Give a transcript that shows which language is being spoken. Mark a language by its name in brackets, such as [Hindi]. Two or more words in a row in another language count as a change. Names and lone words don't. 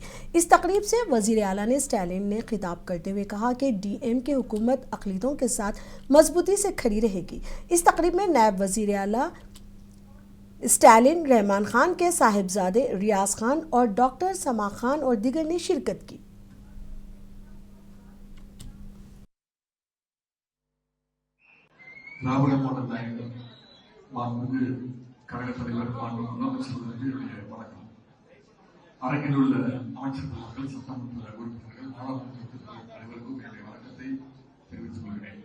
[Urdu] اس تقریب سے وزیر اعلیٰ نے اسٹالن نے خطاب کرتے ہوئے کہا کہ DMK حکومت اقلیدوں کے ساتھ مضبوطی سے کھڑی رہے گی. اس تقریب میں نائب وزیر اعلیٰ اسٹالن، رحمان خان کے صاحبزادے ریاض خان اور ڈاکٹر سما خان اور دیگر نے شرکت کی. [Tamil] திராவிட மாடல் நாயகர் மாண்புமிகு கழக தலைவர் மாண்பு முதலமைச்சர்களுக்கு என்னுடைய வணக்கம். அரங்கில் உள்ள அமைச்சர் பெருமக்கள், சட்டமன்ற உறுப்பினர்கள், நாடாளுமன்ற உறுப்பினர்கள் அனைவருக்கும் என்னுடைய வணக்கத்தை தெரிவித்துக் கொள்கிறேன்.